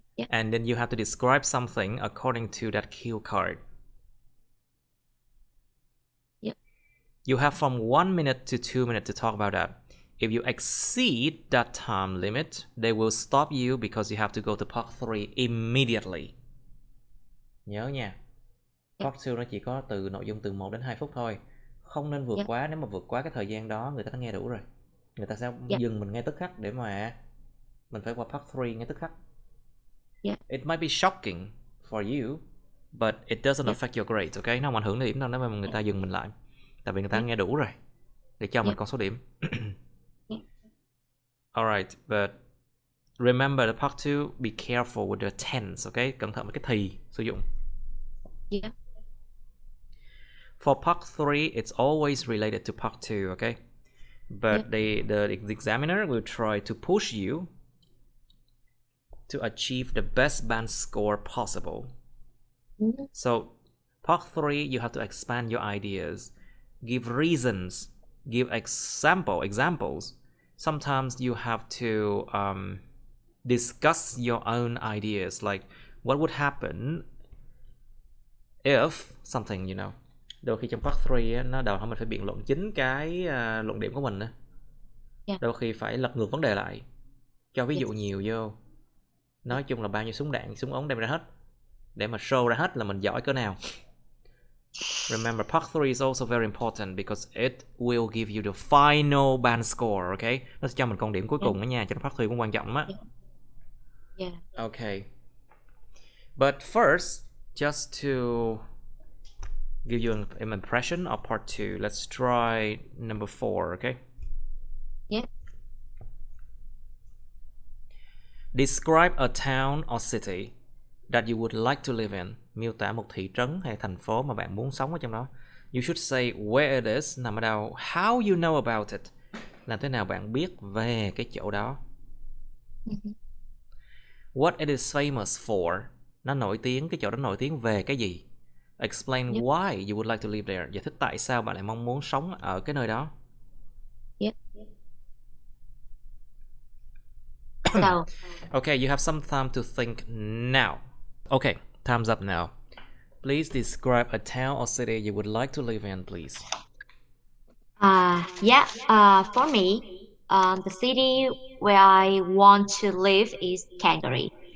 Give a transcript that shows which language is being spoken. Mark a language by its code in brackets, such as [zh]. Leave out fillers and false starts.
[en] And then you have to describe something according to that cue card. You have from 1 minute to 2 minutes to talk about that. If you exceed that time limit, they will stop you because you have to go to part 3 immediately. [vi] Nhớ nha. Part 2 nó chỉ có nội dung từ 1 đến 2 phút thôi. Không nên vượt quá. Nếu mà vượt quá cái thời gian đó, người ta đã nghe đủ rồi. Người ta sẽ dừng mình ngay tức khắc để mà mình phải qua part 3 ngay tức khắc. [en] It might be shocking for you, but it doesn't affect your grades, okay? [vi] Nó không ảnh hưởng đến điểm đâu nếu mà người ta dừng mình lại. Tại vì người ta nghe đủ rồi. Để cho mình con số điểm. [en] Alright, but remember the part 2, be careful with the tense, okay? [vi] Cẩn thận với cái thì sử dụng. [en] For part 3, it's always related to part 2, okay? But the examiner will try to push you to achieve the best band score possible. So, part 3, you have to expand your ideas, give reasons, give examples. Sometimes you have to discuss your own ideas, like what would happen if something, you know. [vi] Đôi khi trong part 3 nó đòi hỏi mình phải biện luận chính cái luận điểm của mình nữa. Đôi khi phải lật ngược vấn đề lại, cho ví dụ nhiều vô. Nói chung là bao nhiêu súng đạn, súng ống đem ra hết, để mà show ra hết là mình giỏi cỡ nào. [en] Remember, part 3 is also very important because it will give you the final band score, okay? [vi] Nó sẽ cho mình con điểm cuối cùng đó nha, cho nên part 3 cũng quan trọng á. Yeah. Okay. [en] But first, just to give you an impression of part 2, let's try number 4, okay? Yeah. Describe a town or city that you would like to live in. [vi] Miêu tả một thị trấn hay thành phố mà bạn muốn sống ở trong đó. [en] You should say where it is, [vi] nằm ở đâu. [en] How you know about it. [vi] Làm thế nào bạn biết về cái chỗ đó. [en] What it is famous for. [vi] Nó nổi tiếng, cái chỗ đó nổi tiếng về cái gì. [en] Explain why you would like to live there. [vi] Giải thích tại sao bạn lại mong muốn sống ở cái nơi đó. Yeah. [en] So, okay, you have some time to think now. Okay, time's up now. Please describe a town or city you would like to live in, please. For me, the city where I want to live is Calgary.